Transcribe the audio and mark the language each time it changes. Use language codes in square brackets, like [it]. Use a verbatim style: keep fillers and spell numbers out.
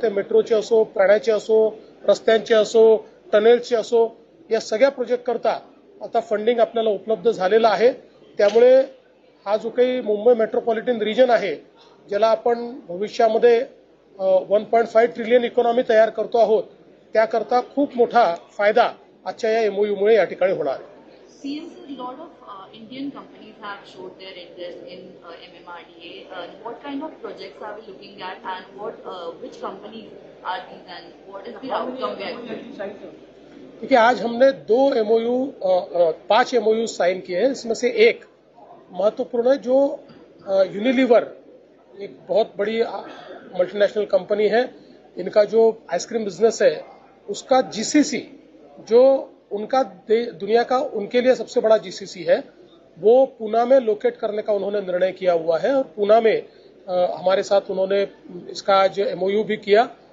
[mr] ते मेट्रोचे असो, पाण्याचे असो, रस्त्यांचे असो, टनेलचे असो, या सगळ्या प्रोजेक्टकरता आता फंडिंग आपल्याला उपलब्ध झालेलं आहे. त्यामुळे हा जो काही मुंबई मेट्रोपॉलिटन रिजन आहे ज्याला आपण भविष्यामध्ये [en] one point five trillion economy [mr] तयार करतो आहोत, त्याकरता खूप मोठा फायदा आजच्या या एमओयूमुळे या ठिकाणी होणार आहे. [en] Seems a lot of uh, Indian companies have showed their interest in uh, M M R D A. Uh, what kind of projects are we looking at, and what uh, which companies are these, and what is the outcome we are looking at? [hi] देखिए, आज हमने दो MOU पांच MOU sign किए हैं. इसमें से एक महत्वपूर्ण है जो यूनिलीवर एक बहुत बड़ी मल्टीनेशनल कंपनी है. इनका जो आइसक्रीम बिजनेस है उसका जीसीसी जो उनका दुनिया का उनके लिए सबसे बड़ा जीसीसी है वो पुणे में लोकेट करने का उन्होंने निर्णय किया हुआ है. और पुणे में आ, हमारे साथ उन्होंने इसका आज एमओयू भी किया.